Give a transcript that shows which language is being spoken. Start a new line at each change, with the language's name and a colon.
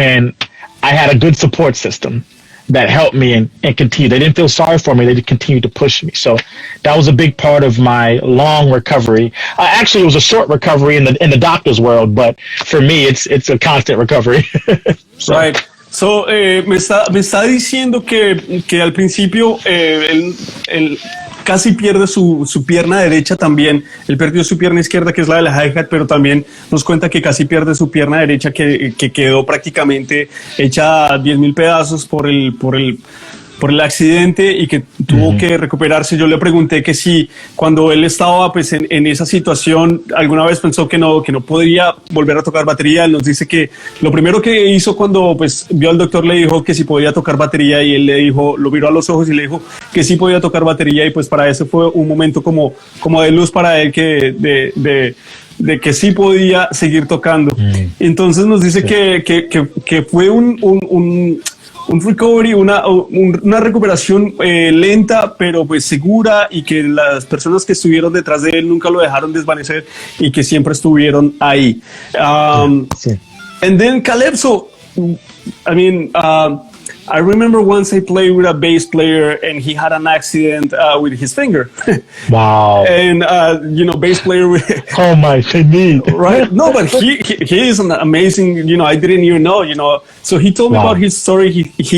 English: And I had a good support system that helped me and continued. They didn't feel sorry for me. They continued to push me. So that was a big part of my long recovery. Actually, it was a short recovery in the doctor's world, but for me, it's a constant recovery. So. Right.
Spanish: So, me está diciendo que al principio él casi pierde su pierna derecha también. Él perdió su pierna izquierda, que es la de la hi-hat, pero también nos cuenta que casi pierde su pierna derecha, que quedó prácticamente hecha a 10,000 pedazos por el accidente y que tuvo que recuperarse. Yo le pregunté que si cuando él estaba pues en esa situación alguna vez pensó que no podría volver a tocar batería. Él nos dice que lo primero que hizo cuando pues vio al doctor, le dijo que si podía tocar batería, y él le dijo, lo miró a los ojos y le dijo que sí podía tocar batería, y pues para eso fue un momento como de luz para él, que de que sí podía seguir tocando. Entonces nos dice que fue un recovery, una recuperación lenta, pero pues segura, y que las personas que estuvieron detrás de él nunca lo dejaron desvanecer y que siempre estuvieron ahí.
English: And then Calypso, I mean, I remember once I played with a bass player and he had an accident with his finger. Wow. And, bass player. Oh my goodness. Right. No, but he is an amazing, I didn't even know, So he told me about his story.